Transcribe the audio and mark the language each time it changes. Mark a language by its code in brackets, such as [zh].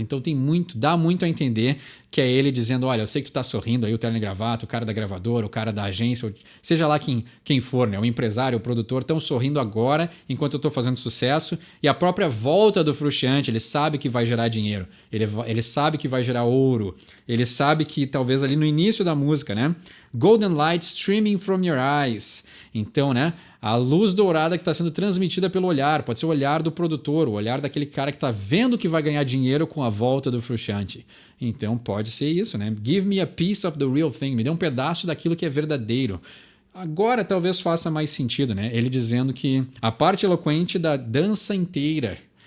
[pt] Então dá muito a entender que é ele dizendo, olha, eu sei que tu tá sorrindo aí, o terno e gravata, o cara da gravadora, o cara da agência, seja lá quem for, né? O empresário, o produtor, estão sorrindo agora enquanto eu tô fazendo sucesso. E a própria volta do Frusciante, ele sabe que vai gerar dinheiro, ele sabe que vai gerar ouro, ele sabe que talvez ali no início da música, né? [en] Golden light streaming from your eyes. [pt] Então, né? A luz dourada que está sendo transmitida pelo olhar, pode ser o olhar do produtor, o olhar daquele cara que está vendo que vai ganhar dinheiro com a volta do Frusciante. Então pode ser isso, né? [en] Give me a piece of the real thing, [pt] me dê um pedaço daquilo que é verdadeiro. Agora talvez faça mais sentido, né? Ele dizendo que a parte eloquente da dança inteira.